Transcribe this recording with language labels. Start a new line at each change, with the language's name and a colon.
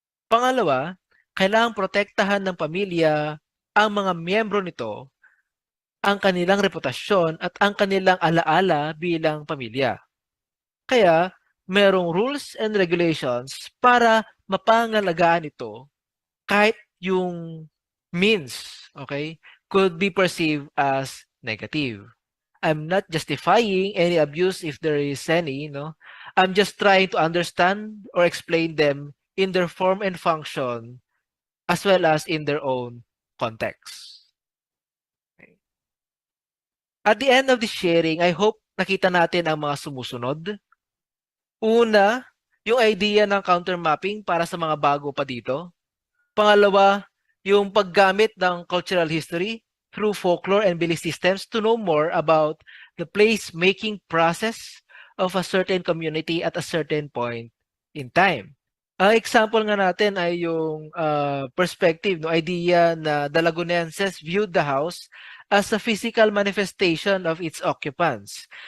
Filipino: Pangalawa, kailangang protektahan ng pamilya ang mga miyembro nito, ang kanilang reputasyon at ang kanilang alaala bilang pamilya.
English: Kaya, merong rules and regulations
Filipino: para mapangalagaan ito kahit yung
English: means, okay, could be perceived as negative. I'm not justifying any abuse if there is any, no? I'm just trying to understand or explain them in their form and function as well as in their own context. Okay. At the end of the sharing, I hope
Filipino: nakita natin ang mga sumusunod. Una, yung idea ng counter mapping para sa mga bago pa dito. Pangalawa, yung paggamit ng
English: cultural history through folklore and belief systems to know more about the place-making process of a certain community at a certain point in time.
Filipino: Ang example nga natin ay yung perspective, no, idea na
English: the Lagunenses viewed the house as a physical manifestation of its occupants.